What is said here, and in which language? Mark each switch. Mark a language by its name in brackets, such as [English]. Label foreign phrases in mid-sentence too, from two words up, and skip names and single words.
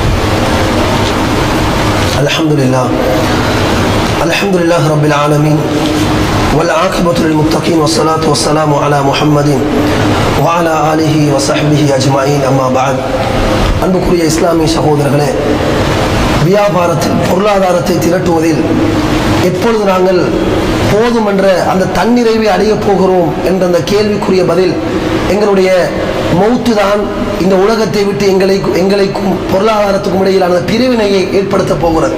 [Arabic] الحمد لله رب العالمين والعاقبة للمتقين والصلاة والسلام على محمد وعلى آله وصحبه أجمعين أما بعد [Tamil] அன்புக்குரிய இஸ்லாமிய சகோதரர்களே, வியாபாரத்தில் பொருளாதாரத்தை திரட்டுவதில் எப்பொழுது நாங்கள் போதும் என்ற அந்த தன்னிறைவை அடையப் போகிறோம் என்ற அந்த கேள்விக்குரிய பதில் எங்களுடைய மௌத்து தான் இந்த உலகத்தை விட்டு எங்களுக்கும் பொருளாதாரத்துக்கும் இடையிலான பிரிவினையை ஏற்படுத்த போகிறது.